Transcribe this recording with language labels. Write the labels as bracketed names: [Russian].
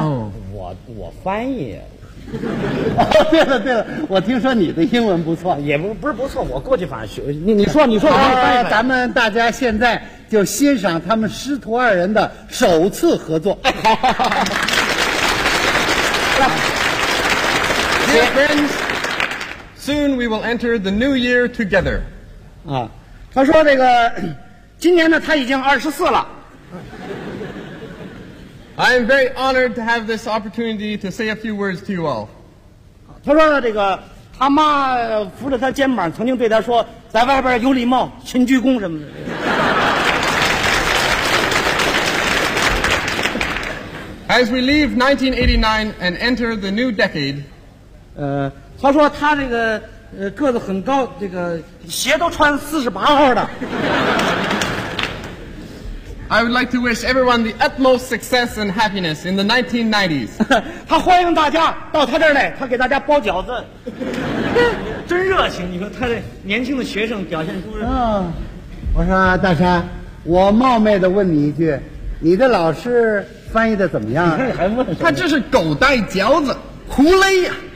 [Chinese] 哦，我翻译。对了对了，我听说你的英文不错。也不是不错，我过去反正学。你说我翻译。咱们大家现在就欣赏他们师徒二人的首次合作。好好好。 [English] Dear friends, soon we will enter the new year together. [Chinese] 啊，他说这个今年呢他已经24了。 [English] I am very honored to have this opportunity to say a few words to you all. [Chinese] 他说这个他妈扶着他肩膀曾经对他说，在外边有礼貌，勤鞠躬什么的。 [English] As we leave 1989 and enter the new decade, [Chinese] 他说他这个个子很高，这个鞋都穿48号的。 [English] I would like to wish everyone the utmost success and happiness in the 1990s. [Chinese] 他欢迎大家到他这儿来，他给大家包饺子，真热情。你说他的年轻的学生表现出啊，我说大山，我冒昧的问你一句，你的老师翻译的怎么样？你还问他？这是狗带饺子，胡勒呀！